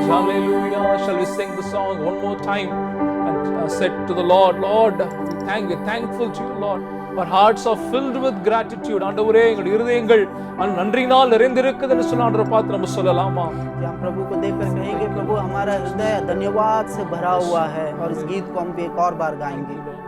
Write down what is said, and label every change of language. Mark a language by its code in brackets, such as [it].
[en] Hallelujah. Shall we sing the song one more time and said to the Lord, Lord, we're thankful to you, Lord. Our hearts are filled with gratitude. [ta] ஆண்டவரே எங்கள் இருதயங்கள் நன்றியினால் நிறைந்திருக்குதுன்னு சொல்ல ஆண்டவரை பார்த்து நம்ம சொல்லலாமா? [hi] कि हम प्रभु को देखकर कहेंगे, प्रभु हमारा हृदय धन्यवाद से भरा हुआ है, और इस गीत को हम एक और बार गाएंगे।